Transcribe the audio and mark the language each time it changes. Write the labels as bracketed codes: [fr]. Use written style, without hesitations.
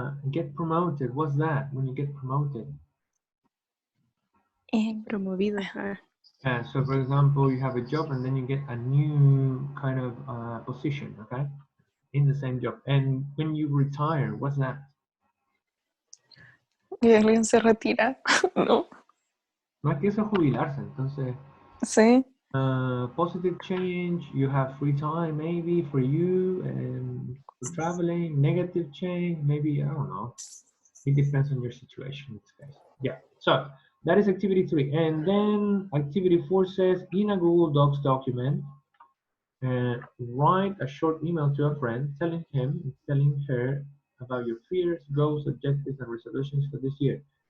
[en] Get promoted, what's that when you get promoted? [es] Promovido. [en] So for example, you have a job and then you get a new kind of position, okay? In the same job. And when you retire, what's that? [es] Que alguien se retira, ¿no? No es que eso es jubilarse, entonces... Sí. [en] Positive change, you have free time maybe for you and for traveling. Negative change, maybe, I don't know. It depends on your situation in this case. Yeah, so that is activity 3. And then activity 4 says, in a Google Docs document, write a short email to a friend telling him, telling her about your fears, goals, objectives, and resolutions for this year.